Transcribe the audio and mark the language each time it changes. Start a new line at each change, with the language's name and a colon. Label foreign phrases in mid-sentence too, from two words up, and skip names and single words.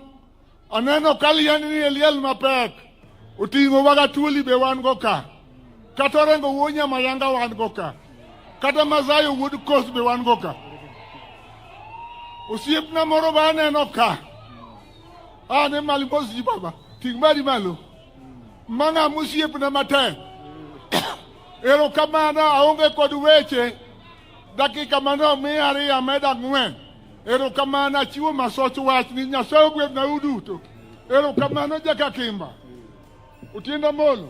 Luo (Kenya and Tanzania): Aneno kalian ni eliel mapek. Utingo waga tuoli be wan go ka. Kata rengo wonya mayanga wan go ka. Kata mazayo wuod kos be wan go ka. Osiepna moro ba aneno ka. Ne mali bosi baba. Tingmari malo. Manga musiepna matek. Ero kamano aonge kod weche. Dakika mano miari ameda ngwen. Ero kamano chiwo masoch wach ni Nyasaye gweth na uduto. Ero kamano jaka kimba. Utienda molo.